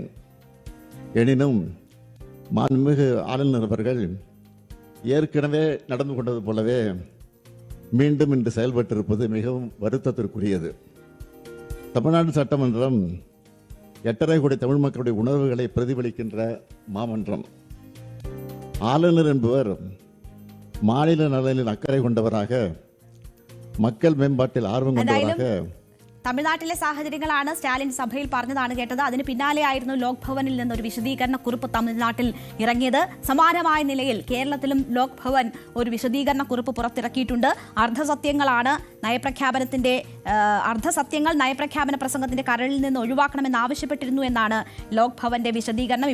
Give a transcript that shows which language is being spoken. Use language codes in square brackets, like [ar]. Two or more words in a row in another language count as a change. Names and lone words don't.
[ta] எனினும் மாண்புமிகு ஆளுநர் அவர்கள் ஏற்கனவே நடந்து கொண்டது போலவே மீண்டும் இன்று செயல்பட்டிருப்பது மிகவும் வருத்தத்திற்குரியது. தமிழ்நாடு சட்டமன்றம் 8.5 கோடி தமிழ் மக்களுடைய உணர்வுகளை பிரதிபலிக்கின்ற மாமன்றம். ஆளுநர் என்பவர் மாநில நலனில் அக்கறை கொண்டவராக, மக்கள் மேம்பாட்டில் ஆர்வம் கொண்டவராக. [ml] തമിഴ്നാട്ടിലെ സാഹചര്യങ്ങളാണ് സ്റ്റാലിൻ സഭയിൽ പറഞ്ഞതാണ് കേട്ടത്. അതിന് പിന്നാലെയായിരുന്നു ലോക് ഭവനിൽ നിന്നൊരു വിശദീകരണ കുറിപ്പ് തമിഴ്നാട്ടിൽ ഇറങ്ങിയത്. സമാനമായ നിലയിൽ കേരളത്തിലും ലോക് ഭവൻ ഒരു വിശദീകരണ കുറിപ്പ് പുറത്തിറക്കിയിട്ടുണ്ട്. അർദ്ധസത്യങ്ങൾ നയപ്രഖ്യാപന പ്രസംഗത്തിന്റെ കരളിൽ നിന്ന് ഒഴിവാക്കണമെന്ന് ആവശ്യപ്പെട്ടിരുന്നു എന്നാണ് ലോക് ഭവന്റെ വിശദീകരണം.